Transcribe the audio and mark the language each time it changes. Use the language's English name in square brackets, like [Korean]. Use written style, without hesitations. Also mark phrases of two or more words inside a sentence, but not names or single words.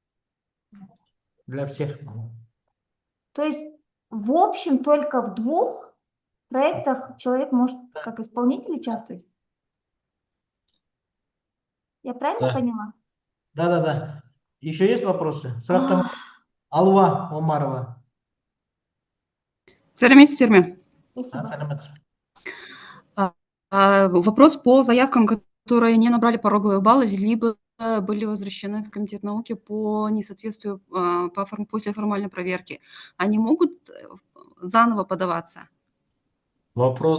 [Russian] Для всех. То есть в общем только в 2 проектах человек может как исполнитель участвовать? Я правильно поняла? Да. Еще есть вопросы? Алуа Омарова. [Kazakh] Сәлеметсіздер ме? [Russian] Спасибо. Вопрос по заявкам, которые не набрали пороговые баллы, либо были возвращены в Комитет науки по несоответствию после формальной проверки. Они могут заново подаваться? Вопрос